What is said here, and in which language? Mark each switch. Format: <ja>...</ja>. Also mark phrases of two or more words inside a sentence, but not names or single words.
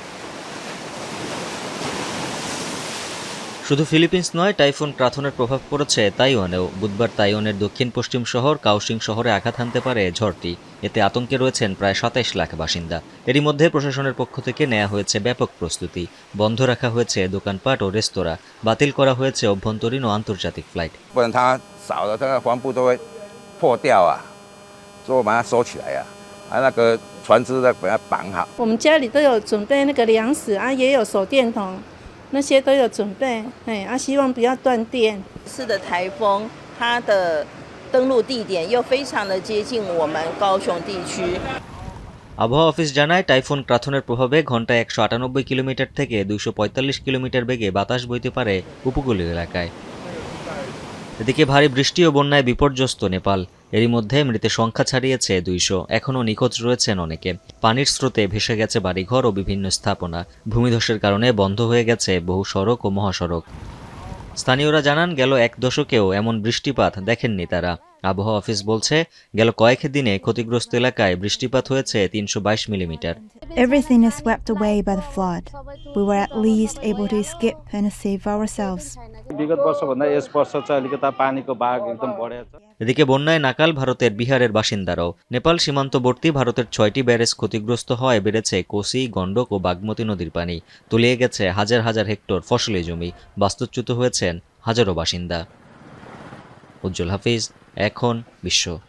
<bn>শুধু ফিলিপিন্স নয়, টাইফুন ক্রাথনের প্রভাব পড়েছে তাইওয়ানেও। বুধবার তাইওয়ানের দক্ষিণ পশ্চিম শহর কাওসিং শহরে আঘাত হানতে পারে ঝড়টি। এতে আতঙ্কে রয়েছেন প্রায় ২৭ লাখ বাসিন্দা। এরই মধ্যে প্রশাসনের পক্ষ থেকে নেওয়া হয়েছে ব্যাপক প্রস্তুতি। বন্ধ রাখা হয়েছে দোকানপাট ও রেস্তোরাঁ। বাতিল করা হয়েছে অভ্যন্তরীণ ও আন্তর্জাতিক ফ্লাইট।</bn> <zh>不然它少了，这个帆布都会破掉啊，所以我把它收起来啊，那个船只再把它绑好。我们家里都有准备那个粮食啊，也有手电筒，那些都有准备，希望不要断电。次的台风，它的登陆地点又非常的接近我们高雄地区。</zh> <bn>আবহাওয়া অফিস জানায়, টাইফুন ক্রাথনের প্রভাবে ঘণ্টায় ১৯৮ কিলোমিটার থেকে ২৪৫ কিলোমিটার বেগে বাতাস বইতে পারে উপকূলীয় এলাকায়। এদিকে ভারী বৃষ্টি ও বন্যায় বিপর্যস্ত নেপাল। এরই মধ্যে মৃতের সংখ্যা ছাড়িয়েছে ২০০। এখনও নিখোঁজ রয়েছেন অনেকে। পানির স্রোতে ভেসে গেছে বাড়িঘর ও বিভিন্ন স্থাপনা। ভূমিধসের কারণে বন্ধ হয়ে গেছে বহু সড়ক ও মহাসড়ক। স্থানীয়রা জানান, গেল এক দশকেও এমন বৃষ্টিপাত দেখেননি তারা। আবহাওয়া অফিস বলছে, গেল কয়েক দিনে ক্ষতিগ্রস্ত এলাকায় বৃষ্টিপাত হয়েছে ৩২২ মিলিমিটার।</bn> <en>Everything is swept away by the flood. We were at least able to escape and save ourselves.</en> <ne>विगत वर्षभन्दा यस वर्ष चाहिँ अलिकता पानीको भाग एकदम बढेको छ।</ne> <bn>এদিকে বন্যায় নাকাল ভারতের বিহারের বাসিন্দারাও। নেপাল সীমান্তবর্তী ভারতের ৬টি ব্যারেজ ক্ষতিগ্রস্ত হওয়ায় বেড়েছে কোসি, গণ্ডক ও বাগমতী নদীর পানি। তলিয়ে গেছে হাজার হাজার হেক্টর ফসলি জমি। বাস্তুচ্যুত হয়েছেন হাজারো বাসিন্দা। উজ্জ্বল হাফিজ, এখন বিশ্ব।</bn>